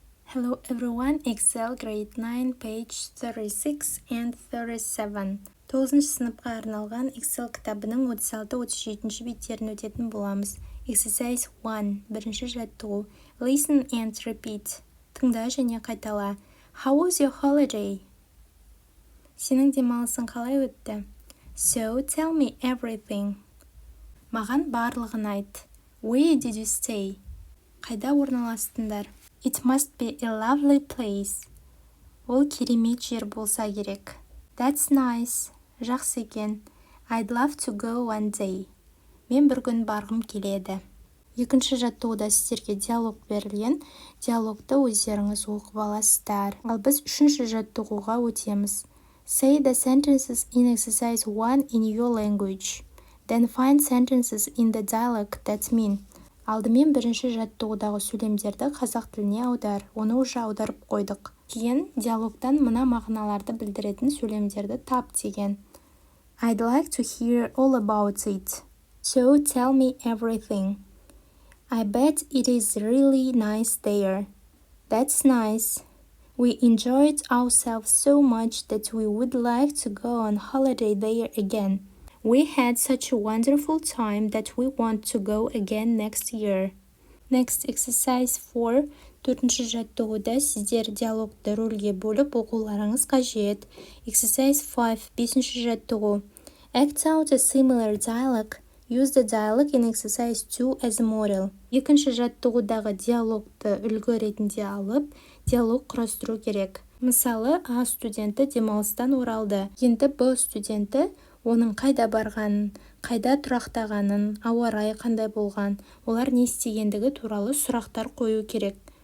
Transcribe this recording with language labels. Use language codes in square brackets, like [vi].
[en] Hello everyone, Excel grade 9, page 36 and 37. [kk] 9-шы сыныпқа арналған Excel кітабының 36-37 беттерін өтетін боламыз. [en] Exercise 1, [kk] бірінші жаттығу. [en] Listen and repeat. [kk] Тыңда және қайтала. [en] How was your holiday? [kk] Сенің демалысың қалай өтті? [en] So, tell me everything. [kk] Маған барлығын айт. [en] Where did you stay? [kk] Қайда орналастыңдар? [en] It must be a lovely place. [kk] Ол керемет жер болса керек. [en] That's nice. [kk] Жақсы екен. [en] I'd love to go one day. [kk] Мен бір күн барғым келеді. Екінші жаттығуда сіздерге диалог берілген. Диалогты өздеріңіз оқып аласыздар. Ал біз үшінші жаттығуға өтеміз. [en] Say the sentences in exercise 1 in your language. Then find sentences in the dialogue that mean. [kk] Алдымен бірінші жаттығудағы сөйлемдерді қазақ тіліне аудар. Оны уже аударып қойдық. Кейін диалогтан мына мағыналарды білдіретін сөйлемдерді тап деген. [en] I'd like to hear all about it. So tell me everything. I bet it is really nice there. That's nice. We enjoyed ourselves so much that we would like to go on holiday there again. We had such a wonderful time that we want to go again next year. Next exercise 4. [kk] Төртінші жаттығуда сіздер диалогты рөлге бөліп оқуларыңыз қажет. [en] Exercise 5. [kk] Бесінші жаттығу. [en] Act out a similar dialogue. Use the dialogue in exercise 2 as a model. [kk] Екінші жаттығудағы диалогты үлгі ретінде алып, диалог құрастыру керек. Мысалы, А студенті демалыстан оралды. Енді Б студенті оның қайда барғанын, қайда тұрақтағанын, ауа райы қандай болған, олар не істегендігі туралы сұрақтар қою керек.